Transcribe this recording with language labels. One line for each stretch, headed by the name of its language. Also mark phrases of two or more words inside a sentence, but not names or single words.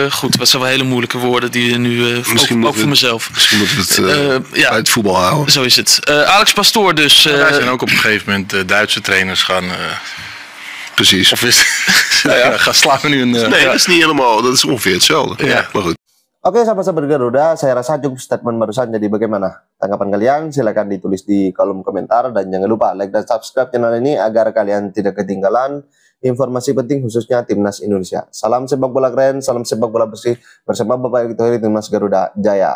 Dutch: Goed, dat zijn wel hele moeilijke woorden die nu... ook voor mezelf. Misschien moeten we het bij het voetbal houden. Zo is het. Alex Pastoor dus... wij zijn ook op een gegeven moment Duitse trainers gaan... Precies. Of gaan slagen nu een... nee, dat is niet helemaal... Dat is ongeveer hetzelfde. Ja. Maar goed.
Indonesian: Oke, sahabat-sahabat Garuda, saya rasa cukup statement barusan. Jadi bagaimana tanggapan kalian? Silakan ditulis di kolom komentar dan jangan lupa like dan subscribe channel ini agar kalian tidak ketinggalan informasi penting khususnya Timnas Indonesia. Salam sepak bola keren, salam sepak bola bersih bersama Bapak Erick Thohir Timnas Garuda Jaya.